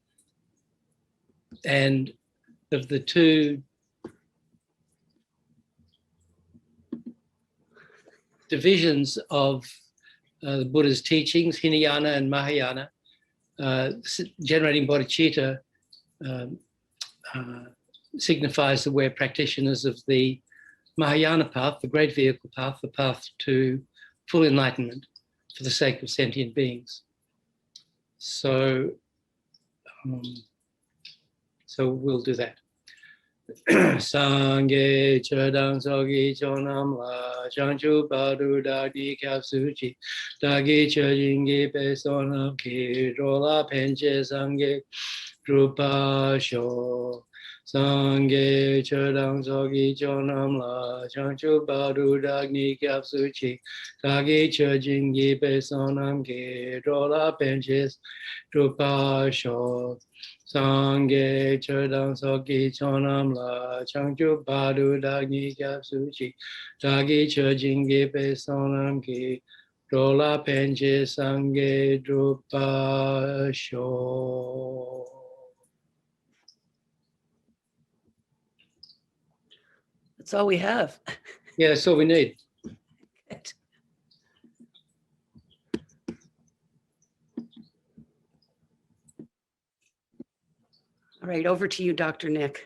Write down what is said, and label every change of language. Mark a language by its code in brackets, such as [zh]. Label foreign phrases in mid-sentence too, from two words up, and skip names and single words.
[en] And of the 2 divisions of the Buddha's teachings, Hinayana and Mahayana, generating bodhicitta signifies that we're practitioners of the Mahayana path, the great vehicle path, the path to full enlightenment for the sake of sentient beings. So we'll do that. [bo] སངས་རྒྱས་ཆོས་དང་ཚོགས་ཀྱི་མཆོག་རྣམས་ལ། བྱང་ཆུབ་བར་དུ་བདག་ནི་སྐྱབས་སུ་མཆི། བདག་གིས་སྦྱིན་སོགས་བགྱིས་པའི་བསོད་ནམས་ཀྱིས། འགྲོ་ལ་ཕན་ཕྱིར་སངས་རྒྱས་འགྲུབ་པར་ཤོག. སངས་རྒྱས་ཆོས་དང་ཚོགས་ཀྱི་མཆོག་རྣམས་ལ། བྱང་ཆུབ་བར་དུ་བདག་ནི་སྐྱབས་སུ་མཆི། བདག་གིས་སྦྱིན་སོགས་བགྱིས་པའི་བསོད་ནམས་ཀྱིས། འགྲོ་ལ་ཕན་ཕྱིར་འགྲུབ་པར་ཤོག. སངས་རྒྱས་ཆོས་དང་ཚོགས་ཀྱི་མཆོག་རྣམས་ལ། བྱང་ཆུབ་བར་དུ་བདག་ནི་སྐྱབས་སུ་མཆི། བདག་གིས་སྦྱིན་སོགས་བགྱིས་པའི་བསོད་ནམས་ཀྱིས། འགྲོ་ལ་ཕན་ཕྱིར་སངས་རྒྱས་འགྲུབ་པར་ཤོག. [en] That's all we have. Yeah, that's all we need. Good. All right, over to you, Dr. Nick.